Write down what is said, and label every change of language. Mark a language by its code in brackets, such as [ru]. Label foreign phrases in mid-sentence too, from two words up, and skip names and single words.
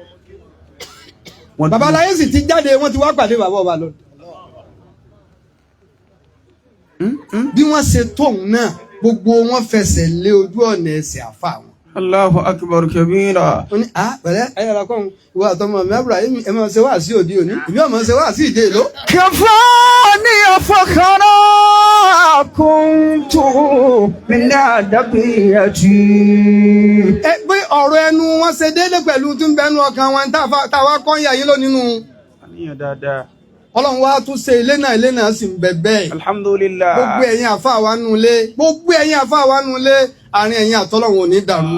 [yo] bàbá aláyé sì ti jáde wọ́n ti wá pàdé bàbá ọba lọ. bí wọ́n ṣe tóun náà gbogbo wọn fẹsẹ̀ lé ojú ọ̀nà ẹsẹ̀ àfa wọn. [ar] الله أكبر كبيرا. [yo] ó ní pẹ̀lẹ́ ayára kọ́ ìwọ àtọmọ mi Ibrahim ẹ máa ṣe wá sí òde òní ìbí ọmọ ṣe wá sí ìdè ìlú. [ar] كفاني فخرا كنت من أدبيتي. [yo] pé ọ̀rọ̀ ẹnu wọn ṣe déédé pẹ̀lú tí ń bẹnu ọkàn wọn táwa kọ́ ń yà yín lọ nínú. àníyàn dáadáa. ọlọ́run wa tún ṣe ilé náà sì ń bẹ bẹ́ẹ̀. alhamdulillah. gbogbo ẹ̀yin àfa wa nù lé gbogbo ẹ̀yin àfa wa nù lé àárín ẹ̀yin àtọ́lọ́run ò ní dàrú.